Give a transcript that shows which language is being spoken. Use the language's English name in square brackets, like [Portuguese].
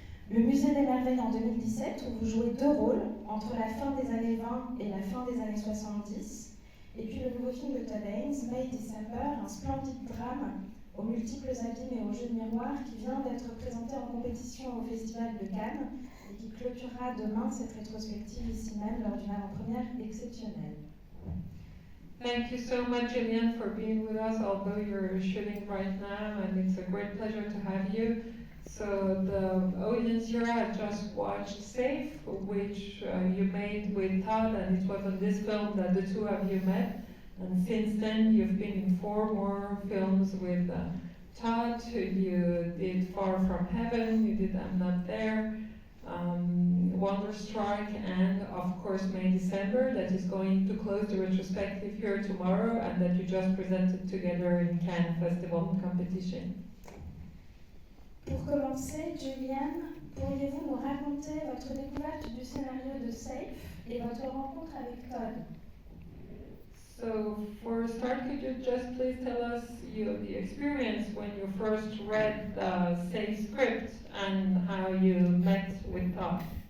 [French] Le Musée des Merveilles en 2017 où vous jouez 2 rôles entre la fin des années 20 et la fin des années 70. Et puis le nouveau film de Todd Haynes, May December, un splendide drame aux multiples abîmes et aux jeux de miroir qui vient d'être présenté en compétition au Festival de Cannes et qui clôturera demain cette rétrospective ici même lors d'une avant-première exceptionnelle. [English] Thank you so much, Julianne, for being with us, although you're shooting right now, and it's a great pleasure to have you. So the audience here has just watched Safe, which you made with Todd, and it was on this film that the two of you met. And since then, you've been in 4 more films with Todd. You did Far From Heaven, you did I'm Not There, Wonderstruck, and of course May December, that is going to close the retrospective here tomorrow, and that you just presented together in Cannes Festival competition. [French] Pour commencer, Julianne, pourriez-vous nous raconter votre découverte du scénario de Safe et votre rencontre avec Todd? [English] So for a start, could you just please tell us the experience when you first read the Safe script and how you met with Todd?